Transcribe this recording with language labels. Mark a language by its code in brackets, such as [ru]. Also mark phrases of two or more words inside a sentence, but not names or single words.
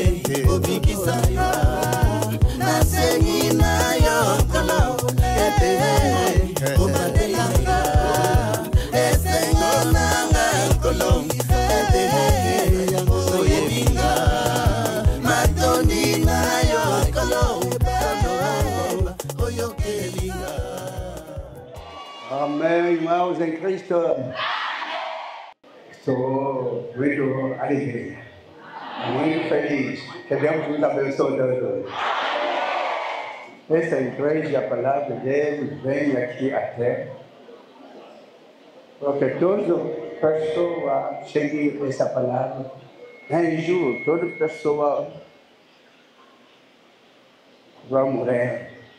[ln] obikisa yo nasengi na yo kolo ete omandelanga esengo nanga kolo ete oyebinga matoni na yo kolo oyokelinga. [pt] Amém, irmãos em Cristo. Estou muito alegre, muito feliz que Deus nos abençoe todos. Essa igreja, a palavra de Deus vem aqui até, porque toda pessoa seguir essa palavra, em julho, toda pessoa vai morrer.